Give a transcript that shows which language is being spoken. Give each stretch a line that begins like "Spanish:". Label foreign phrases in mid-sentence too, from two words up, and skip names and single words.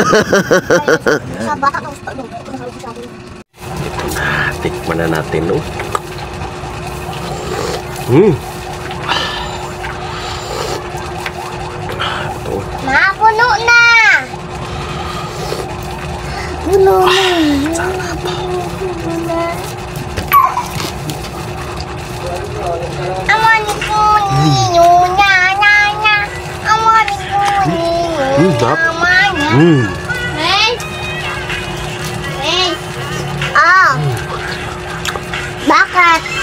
Filipino: Tikman na natin no. Ito. Puno na. Puno na. Sarap. Amani kuni nya nya nya. Amani kuni nya. Bakit?